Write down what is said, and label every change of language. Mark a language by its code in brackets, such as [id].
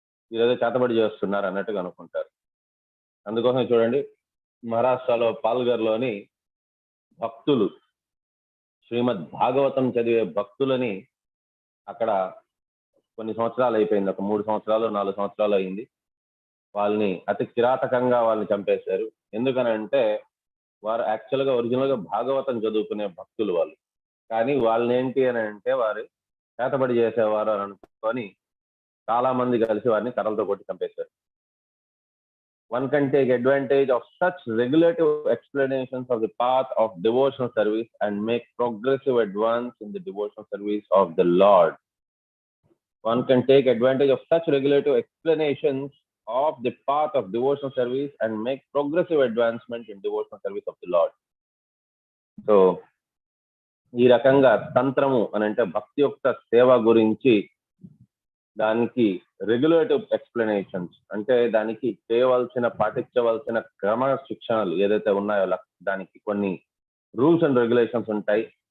[te] ఈరోజు చేతబడి చేస్తున్నారు అన్నట్టుగా అనుకుంటారు. అందుకోసం చూడండి, మహారాష్ట్రలో పాల్గర్లోని భక్తులు శ్రీమద్ భాగవతం చదివే భక్తులని అక్కడ కొన్ని సంవత్సరాలు అయిపోయింది, ఒక 3 సంవత్సరాలు 4 సంవత్సరాలు అయింది, వాళ్ళని అతి కిరాతకంగా వాళ్ళని చంపేశారు. ఎందుకనంటే వారు యాక్చువల్గా ఒరిజినల్గా భాగవతం చదువుకునే భక్తులు వాళ్ళు. కానీ వాళ్ళని ఏంటి అని అంటే వారు చేతబడి చేసేవారు అని అనుకొని చాలా మంది కలిసి వారిని కర్రలతో కొట్టి చంపేశారు. [en] One can take advantage of such regulative explanations of the path of devotional service and make progressive advance in the devotional service of the Lord. One can take advantage of such regulative explanations of the path of devotional service and make progressive advancement in devotional service of the Lord. [te] So, ఈ రకంగా తంత్రము అని అంటే భక్తియుక్త సేవ గురించి దానికి regulative explanations అంటే దానికి చేయవలసిన పాటించవలసిన క్రమ శిక్షణలు ఏదైతే ఉన్నాయో దానికి కొన్ని రూల్స్ అండ్ రెగ్యులేషన్స్ ఉంటాయి.